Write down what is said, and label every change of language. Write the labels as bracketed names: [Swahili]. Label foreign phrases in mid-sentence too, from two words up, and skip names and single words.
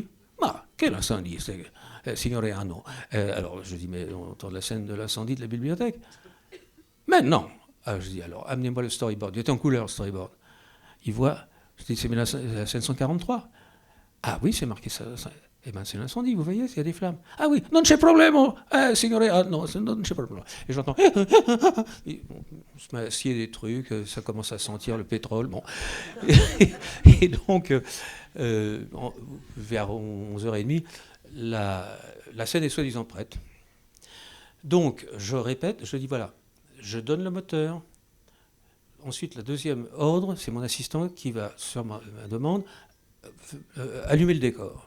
[French] Ah, quel incendie, [Italian] Signore Anno. [French] Alors je dis, mais on entend la scène de l'incendie de la bibliothèque? Mais non. Ah, je dis, alors amenez-moi le storyboard. Il était en couleur, le storyboard. Il voit, je dis, c'est la scène 143. Ah oui, c'est marqué ça. Eh bien, c'est l'incendie, vous voyez, il y a des flammes. Ah oui, [Italian] non c'è problema, signore, non c'è problema. [French] Et j'entends, on se met à assier des trucs, ça commence à sentir le pétrole, bon. Et donc, vers 11h30, la scène est soi-disant prête. Donc, je répète, je dis, voilà, je donne le moteur, ensuite, la deuxième ordre, c'est mon assistant qui va, sur ma demande, allumer le décor.